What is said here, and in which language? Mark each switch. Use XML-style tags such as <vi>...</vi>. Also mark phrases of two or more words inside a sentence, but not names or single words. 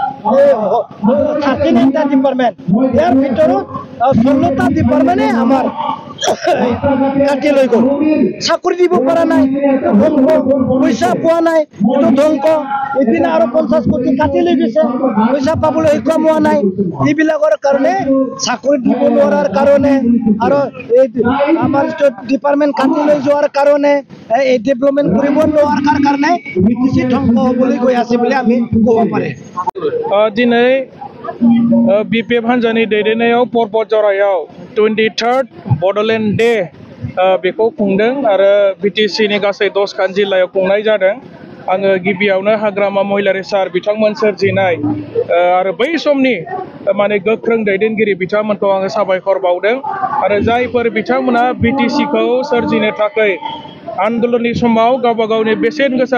<as>39টা ডিপাৰ্টমেণ্ট ইয়াৰ ভিতৰত 16টা ডিপাৰ্টমেণ্টে আমাৰ কাটি লৈ গ'ল চাকৰি দিব পৰা নাই পইচা পোৱা নাই এইটো ধ্বংস এদিন আৰু 50 কোটি কাটি লৈ গৈছে পইচা পাবলৈ সক্ষম হোৱা নাই এইবিলাকৰ কাৰণে চাকৰি দিব নোৱাৰাৰ কাৰণে আৰু এই আমাৰ ডিপাৰ্টমেণ্ট কাটি লৈ যোৱাৰ কাৰণে এই ডেভেলপমেণ্ট কৰিব নোৱাৰাৰ কাৰণে BTC ধ্বংস হ'বলৈ গৈ আছে বুলি আমি ক'ব পাৰে</as> <brx>दिनै BPF हान्जानि दैदेननायाव पर्बतजरायाव 23rd बड'लेण्ड डे बेखौ खुंदों आरो BTCनि गासै 10खान जिल्लायाव खुंनाय जादों आङो गिबियावनो हाग्रामा महिलारि सार बिथांमोन सोरजिनाय आरो बै समनि माने गोख्रों दैदेनगिरि बिथांमोनखौ आङो साबायखर बावदों आरो जायफोर बिथांमोना BTCखौ सोरजिनो थाखाय आन्दोलननि समाव गावबा गावनि बेसेन गोसा</brx>